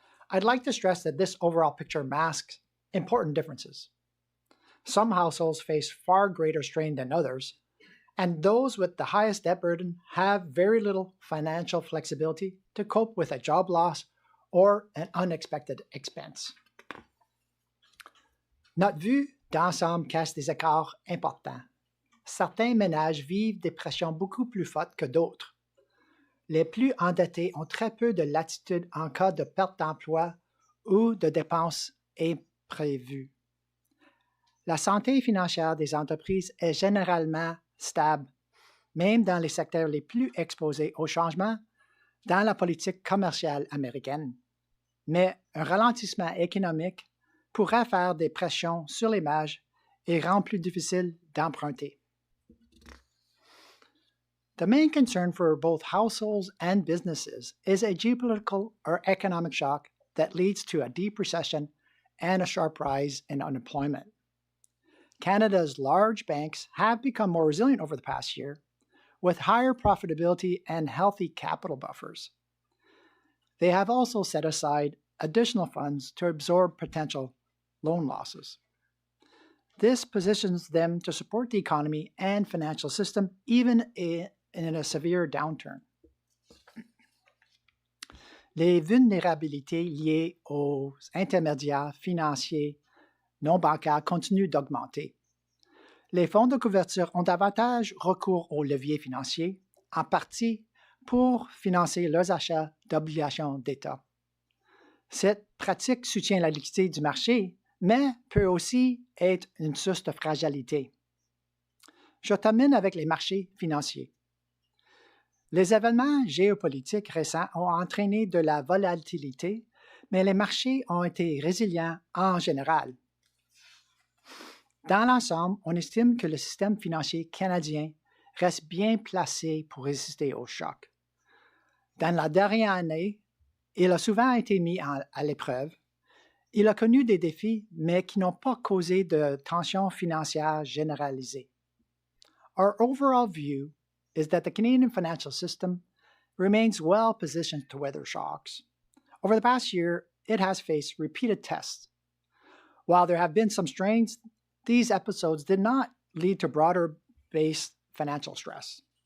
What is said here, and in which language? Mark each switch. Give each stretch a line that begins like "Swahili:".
English: I'd like to stress that this overall picture masks important differences. Some households face far greater strain than others, and those with the highest debt burden have very little financial flexibility to cope with a job loss or an unexpected expense.
French: Notre vue d'ensemble cache des écarts importants. Certains ménages vivent des pressions beaucoup plus fortes que d'autres. Les plus endettés ont très peu de latitude en cas de perte d'emploi ou de dépenses imprévues. La santé financière des entreprises est généralement stable, même dans les secteurs les plus exposés au changement dans la politique commerciale américaine. Mais un ralentissement économique pourrait faire des pressions sur les marges et rendre plus difficile d'emprunter.
English: The main concern for both households and businesses is a geopolitical or economic shock that leads to a deep recession and a sharp rise in unemployment. Canada's large banks have become more resilient over the past year, with higher profitability and healthy capital buffers. They have also set aside additional funds to absorb potential loan losses. This positions them to support the economy and financial system even in a severe downturn.
French: Les vulnérabilités liées aux intermédiaires financiers non bancaires continuent d'augmenter. Les fonds de couverture ont davantage recours aux leviers financiers, en partie pour financer leurs achats d'obligations d'État. Cette pratique soutient la liquidité du marché, mais peut aussi être une source de fragilité. Je termine avec les marchés financiers. Les événements géopolitiques récents ont entraîné de la volatilité, mais les marchés ont été résilients en général. Dans l'ensemble, on estime que le système financier canadien reste bien placé pour résister aux chocs. Dans la dernière année, il a souvent été mis à l'épreuve. Il a connu des défis, mais qui n'ont pas causé de tensions financières généralisées.
English: Our overall view is that the Canadian financial system remains well positioned to weather shocks. Over the past year, it has faced repeated tests. While there have been some strains, these episodes did not lead to broader-based financial stress.